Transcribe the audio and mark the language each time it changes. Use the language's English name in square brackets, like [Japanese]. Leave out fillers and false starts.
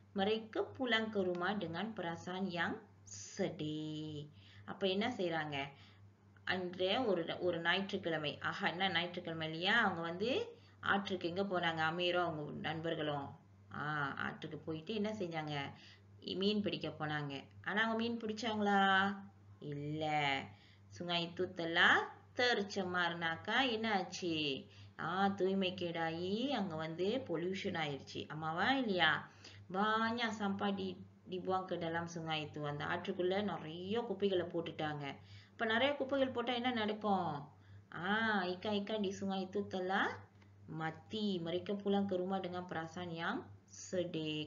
[Malay] Mereka pulang ke rumah dengan perasaan yang sedih. [Tamil] அப்ப என்ன செய்றாங்க? அன்றைய ஒரு ஞாயிற்றுக்கிழமை, அஹட்னா ஞாயிற்றுக்கிழமை இல்லையா? அவங்க வந்து ஆற்றுக்கு எங்க போறாங்க? அமீரும் அவங்க நண்பர்களும் ஆற்றுக்கு போயிட்டு என்ன செஞ்சாங்க? மீன் பிடிக்க போனாங்க. ஆனா அவங்க மீன் பிடிச்சாங்களா? இல்ல. [Malay] sungai itu telah tercemar [Tamil] னாக்கா என்ன ஆச்சு? தூய்மைக்கேடாயி அங்க வந்து பொல்யூஷன் ஆயிருச்சு. ஆமாவா இல்லையா? [Malay] banyak sampah dibuang ke dalam sungai itu. [Tamil] அந்த ஆற்றுக்குள்ள நிறைய குப்பைகளை போட்டுட்டாங்க. அப்ப நிறைய குப்பைகள் போட்டா என்ன நடக்கும்? [Malay] ikan-ikan di sungai itu telah mati. Mereka pulang ke rumah dengan perasaan yang sedih.